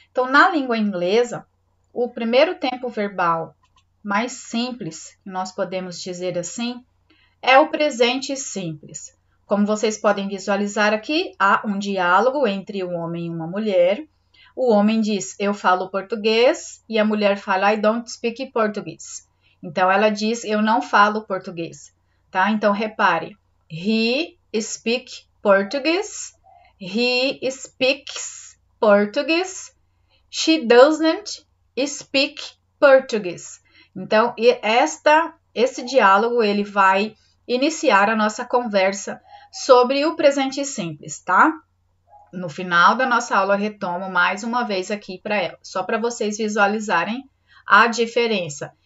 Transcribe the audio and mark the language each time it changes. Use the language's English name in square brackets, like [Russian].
[Portuguese] Então, na língua inglesa, o primeiro tempo verbal mais simples, que nós podemos dizer assim, é o presente simples. Como vocês podem visualizar aqui, há um diálogo entre um homem e uma mulher. O homem diz, eu falo português, e a mulher fala, [English] I don't speak Portuguese. [Portuguese] Então, ela diz, eu não falo português, tá? Então, repare, [English] he speaks Portuguese, he speaks Portuguese, she doesn't speak Portuguese. [Portuguese] Então, esse diálogo, ele vai iniciar a nossa conversa sobre o presente simples, tá? No final da nossa aula, eu retomo mais uma vez aqui para ela, só para vocês visualizarem a diferença.